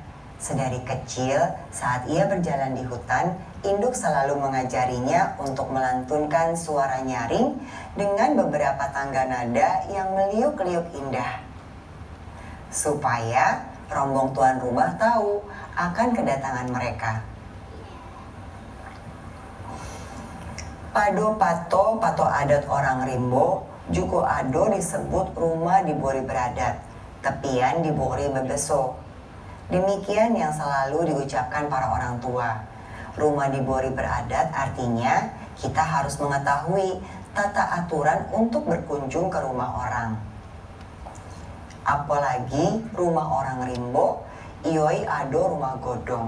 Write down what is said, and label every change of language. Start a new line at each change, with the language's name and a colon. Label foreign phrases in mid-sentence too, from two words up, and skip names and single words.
Indonesian: Sedari kecil, saat ia berjalan di hutan, induk selalu mengajarinya untuk melantunkan suara nyaring dengan beberapa tangga nada yang meliuk-liuk indah. Supaya rombong tuan rumah tahu akan kedatangan mereka.
Kubu: Pado pato adat orang Rimbo, Juko Ado disebut rumah di Bori Beradat, tepian di Bori Bebeso.
Indonesian: Demikian yang selalu diucapkan para orang tua. Rumah di Bori Beradat artinya kita harus mengetahui tata aturan untuk berkunjung ke rumah orang. Apalagi rumah orang Rimbo,
Kubu: ioi ado rumah godong.